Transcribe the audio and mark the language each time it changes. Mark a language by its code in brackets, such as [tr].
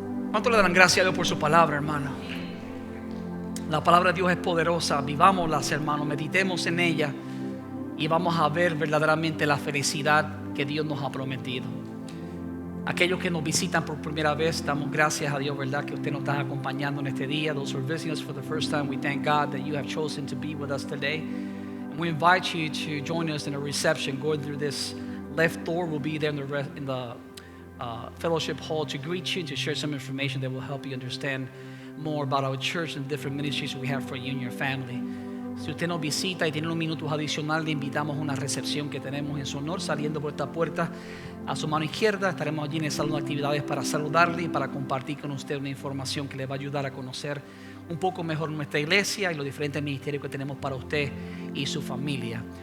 [es] ¿Cuánto le dan gracias a Dios por su palabra, hermano? La palabra de Dios es poderosa. Vivámosla, hermanos. Meditemos en ella y vamos a ver verdaderamente la felicidad que Dios nos ha prometido. Aquellos que nos visitan por primera vez, damos gracias a Dios, ¿verdad? Que usted nos está acompañando en este día. [en] Those who are visiting us for the first time, we thank God that you have chosen to be with us today. And we invite you to join us in a reception. Going through this left door, we'll be there in the fellowship hall to greet you, to share some information that will help you understand more about our church and different ministries we have for you and your family. [es] Si usted nos visita y tiene unos minutos adicionales, le invitamos a una recepción que tenemos en su honor, saliendo por esta puerta a su mano izquierda. Estaremos allí en el salón de actividades para saludarle y para compartir con usted una información que le va a ayudar a conocer un poco mejor nuestra iglesia y los diferentes ministerios que tenemos para usted y su familia.